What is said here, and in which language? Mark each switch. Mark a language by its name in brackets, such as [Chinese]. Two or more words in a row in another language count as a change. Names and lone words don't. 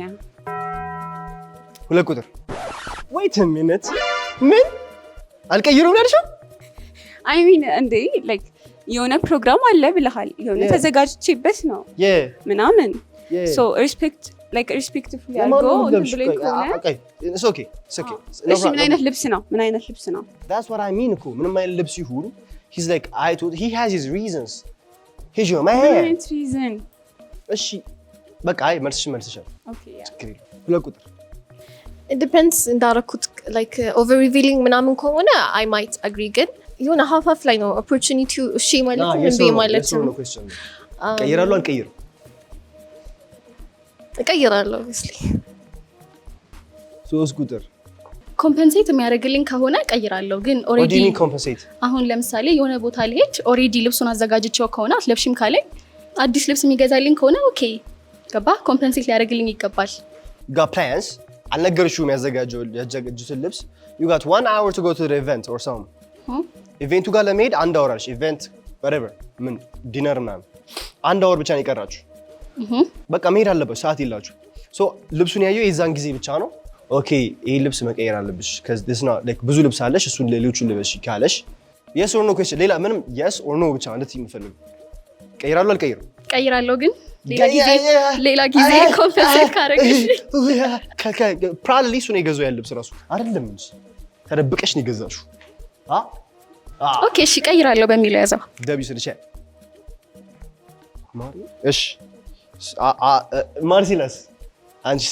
[Amharic] ሁለት ቁጥር [English] wait a minute [Amharic] ምን አልቀይረውም ያልሽው? [English] I mean [Amharic] እንዴ ላይክ የሆነ ፕሮግራም አለ ብለሃል፣ የሆነ ተዘጋጅቼበት ነው ምናምን [English] so respectful [Amharic] ያልጎ ብለኝ ከሆነ ኦኬ እሺ ምን አይነት ልብስ ነው? [English] that's what I mean [Amharic] እኮ ምንም አይነት ልብስ ይሁን [English] he's like he has his reasons he's your man [Amharic] reason እሺ በቃ አይ መልስሻል። ኦኬ ያ ሁለት ቁጥር [English] it depends [Amharic] እንዳረኩት [English] like over revealing [Amharic] ምናምን ከሆነ [English] I might agree [Amharic] ግን የሆነ half ላይ ነው opportunity እሺ ማለት ነው እንዴ ማለት ነው። ቀይራለሁ አልቀይርም? እቀይራለሁ obviously። ሶስት ቁጥር ኮምፐንሴት የሚያደርግልኝ ከሆነ እቀይራለሁ፣ ግን ኦሬዲ ኮምፐንሴት አሁን ለምሳሌ የሆነ ቦታ ልሄድ ኦሬዲ ልብሱን አዘጋጅቼው ከሆነ አትለብሽም ካለኝ አዲስ ልብስ የሚገዛልኝ ከሆነ ኦኬ ገባ ኮምፐንሴት ሊያደርግልኝ ይገባል። [English] got plans [Amharic] አልነገርሽውም ያዘጋጁትን ልብስ [English] you got 1 hour to go to the event or some [Amharic] ኢቨንቱ ጋር ለመሄድ 1 hour አልሽ ኢቨንት whatever ምን ዲነር ምናምን 1 hour ብቻ ነው የቀራችሁ። በቃ መሄድ አለበት ሰዓት የላችሁ። ሶ ልብሱን ያየው የዛን ጊዜ ብቻ ነው ኦኬ ይሄ ልብስ መቀየር አለብሽ [English] cuz this not like [Amharic] ብዙ ልብስ አለሽ እሱን ሌሎቹን ልበሽ ካለሽ [English] yes or no question [Amharic] ሌላ ምንም [English] yes or no [Amharic] ብቻ ማለት ይፈልግ ቀይራለሁ አልቀይርም? ቀይራለሁ፣ ግን ሌላ ጊዜ ኮምፐንሴት ካረግሽ ፕሮባብሊ እሱ ነው የገዛው ያለ ልብስ ራሱ አይደለም እንጂ ተደብቀሽ ነው የገዛሽው። ኦኬ እሺ ቀይራለሁ በሚለው ያዘው ደብዩ ስለቻ እሺ ማርሲላስ አንቺስ?